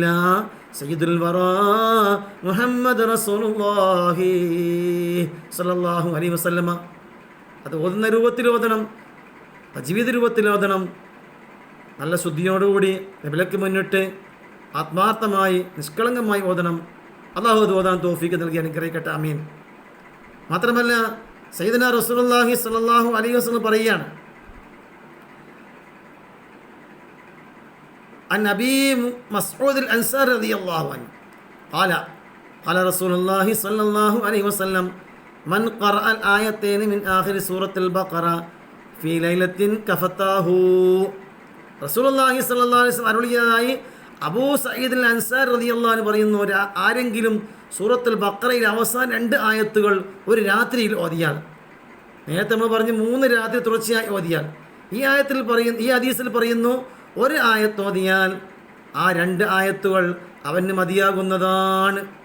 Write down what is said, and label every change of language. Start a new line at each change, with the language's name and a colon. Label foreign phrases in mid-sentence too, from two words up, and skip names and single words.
Arabic: سيد الورى محمد رسول الله صلى الله عليه وسلم
Malayalam: അത് ഓതുന്ന രൂപത്തിൽ ഓതണം, ജീവിത രൂപത്തിൽ ഓതണം, നല്ല ശുദ്ധിയോടുകൂടി ഖിബ്ലക്ക് മുന്നിട്ട് ആത്മാർത്ഥമായി നിഷ്കളങ്കമായി ഓതണം. അല്ലാഹു അത് ഓതാൻ തൗഫീഖ് നൽകി അനുഗ്രഹിക്കട്ടെ, ആമീൻ. മാത്രമല്ല
Arabic: سيدنا رسول الله صلى الله عليه وسلم
Malayalam: പറയുകയാണ്,
Arabic: عن أبي مسعود الأنصاري رضي الله عنه قال رسول الله صلى الله عليه وسلم من قرأ الآيتين من آخر سورة البقرة في ليلة كفتاه. رسول الله صلى الله عليه وسلم
Malayalam: അരുളിയതായി അബൂ സഈദ് അൽ അൻസാരി
Arabic: رضي الله عنه
Malayalam: പറയുന്നു, ആരെങ്കിലും സൂറത്തുൽ ബഖറയിലെ അവസാന 2 ആയത്തുകൾ ഒരു രാത്രിയിൽ ഓതിയാൽ, നേരത്തെ നമ്മൾ പറഞ്ഞു 3 രാത്രി തുടർച്ചയായി ഓതിയാൽ, ഈ ഹദീസിൽ പറയുന്നു ഒരു ആയത്ത് ഓതിയാൽ ആ 2 ആയത്തുകൾ അവന് മതിയാകുന്നതാണ്.